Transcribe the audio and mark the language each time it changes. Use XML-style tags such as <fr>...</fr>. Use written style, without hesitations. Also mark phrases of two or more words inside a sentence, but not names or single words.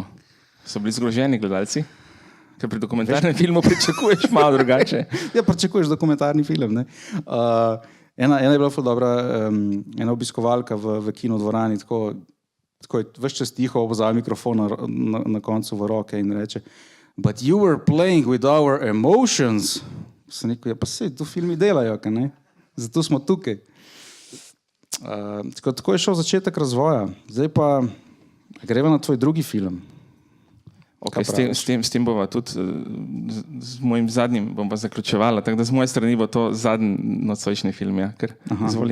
<sl>So bili zgroženi gledalci? Ker pri dokumentarnem filmu pričakuješ malo drugače. Ja, pričakuješ dokumentarni film, ne. Ena je bila ful dobra, ena obiskovalka v kinodvorani, tako je ves čas tiho vzela mikrofon na koncu v roke in reče:</sl> <en>"But you were playing with our emotions."</en> <sl>Sem rekel, ja pa sej, to filmi delajo, kaj ne? Zato smo tukaj. Tako je šel začetek razvoja. Zdaj pa greva na tvoj drugi film. Okay, s tem bova tudi z mojim zadnjim bom pa zaključevala, tako da z moje strani bo to zadnji nocojšnji film, ja, ker izvoli.</sl>